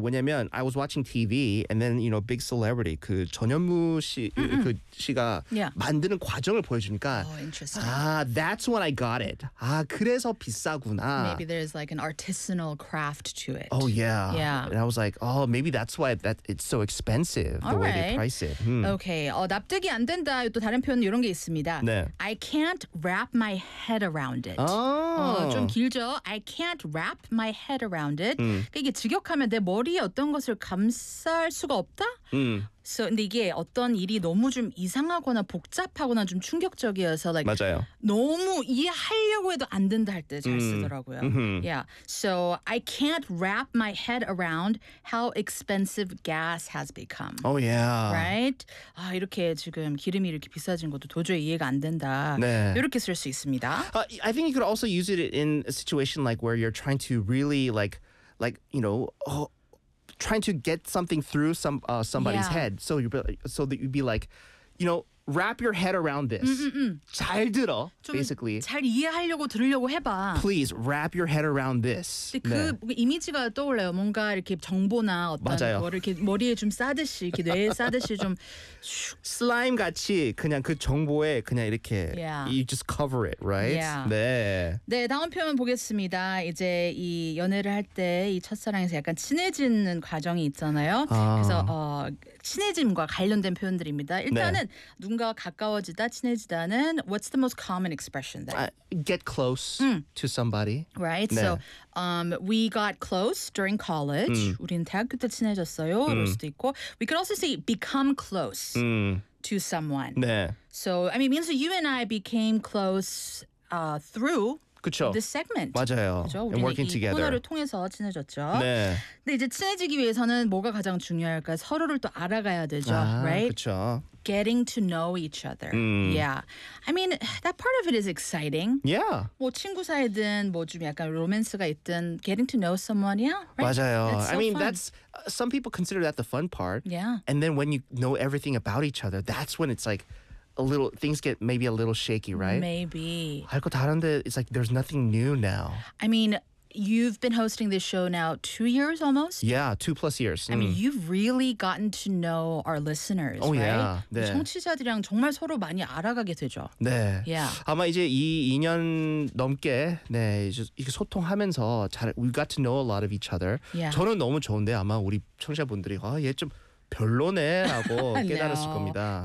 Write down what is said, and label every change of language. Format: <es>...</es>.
<ko>왜냐면</ko> <en>I was watching TV and then, you know, big celebrity</en> <ko>그 전현무 씨, 그 씨가 만드는 과정을 보여주니까</ko> <en>that's when I got it.</en> <ko>아, 그래서 비싸구나.</ko> <en>Maybe there's like an artisanal craft to it. Oh, yeah. Yeah. And I was like, oh, maybe that's why that it's so expensive the way they price it.</en> <ko>Okay. 납득이 안 된다. 또 다른 표현 이런 게 있습니다. 네.</ko> <en>I can't wrap my head around it.</en> <ko>좀 길죠?</ko> <en>I can't wrap my head around it.</en> <ko>이게 직역하면 내 머리에 어떤 것을 감쌀 수가 없다? So, 근데 이게 어떤 일이 너무 좀 이상하거나 복잡하거나 좀 충격적이어서 like 맞아요. 너무 이해하려고 해도 안 된다 할 때 잘 쓰더라고요.</ko> <en>Yeah. So, I can't wrap my head around how expensive gas has become. Oh, yeah. Right?</en> <ko>아, 이렇게 지금 기름이 이렇게 비싸진 것도 도저히 이해가 안 된다. 네. 이렇게 쓸 수 있습니다.</ko> <en>I think you could also use it in a situation like where you're trying to really like you know, trying to get something through somebody's head. So you'd be like, you know, wrap your head around this.</en> <ko>잘 들어, basically. 잘 이해하려고 들으려고 해봐.</ko> <en>Please, wrap your head around this.</en> <ko>그 이미지가 떠올라요. 뭔가 이렇게 정보나 어떤 맞아요. 거를 이렇게 머리에 좀 싸듯이, 이렇게 뇌에 싸듯이 좀 슬라임같이 그냥 그 정보에 그냥 이렇게</ko> <en>you just cover it, right? Yeah.</en> <ko>네. 네, 다음 표현 보겠습니다. 이제 이 연애를 할 때 이 첫사랑에서 약간 친해지는 과정이 있잖아요. 그래서 친해짐과 관련된 표현들입니다. 일단은 네. 누군가와 가까워지다, 친해지다는</ko> <en>what's the most common expression there? Get close to somebody. Right?</en> <ko>네.</ko> <en>So, we got close during college.</en> <ko>우리는 대학교 때 친해졌어요. 이럴 수도 있고.</ko> <en>We could also say become close to someone.</en> <ko>네.</ko> <en>So, I mean, it means that you and I became close through</en> <ko>그쵸.</ko> <en>this segment.</en> <ko>맞아요. 그쵸?</ko> <en>And working together.</en> <ko>우리는 이 코너를 통해서 친해졌죠. 네. 근데 이제 친해지기 위해서는 뭐가 가장 중요할까? 서로를 또 알아가야 되죠. 아,</ko> <en>right?</en> <ko>그쵸.</ko> <en>Getting to know each other. Yeah. I mean, that part of it is exciting. Yeah.</en> <ko>뭐 친구 사이든 뭐 좀 약간 로맨스가 있든</ko> <en>getting to know someone, yeah. Right?</en> <ko>맞아요.</ko> <en>So I mean, fun. That's some people consider that the fun part. Yeah. And then when you know everything about each other, that's when it's like a little things get maybe a little shaky, right? Maybe.</en> <ko>할 거 다른데</ko> <en>it's like there's nothing new now. I mean, you've been hosting this show now 2 years almost? Yeah, 2+ years. I mean, you've really gotten to know our listeners, oh, Yeah. 네.</en> <ko>청취자들이랑 정말 서로 많이 알아가게 되죠. 네.</ko> <en>Yeah.</en> <ko>아마 이제 이 2년 넘게 네, 이렇게 소통하면서 잘,</ko> <en>we got to know a lot of each other. Yeah.</en> <ko>저는 너무 좋은데 아마 우리 청취자분들이 아, 얘 좀 별로네 하고 깨달았을</ko> <en>no.</en> <ko>겁니다.</ko>